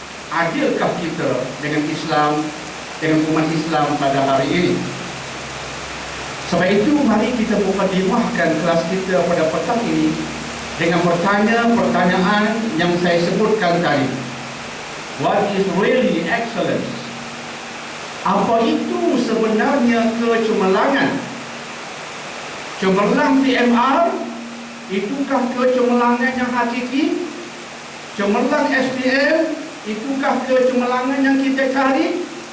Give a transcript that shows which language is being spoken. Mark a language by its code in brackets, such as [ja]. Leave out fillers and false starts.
[ms] Adilkah kita dengan Islam, dengan umat Islam pada hari ini? Sebab itu mari kita mukadimahkan kelas kita pada petang ini dengan bertanya pertanyaan yang saya sebutkan tadi. [en] What is really excellence? [ms] Apa itu sebenarnya kecemerlangan? Cemerlang PMR, itukah kecemerlangan yang hakiki? Cemerlang SPM, itukah kecemerlangan yang kita cari?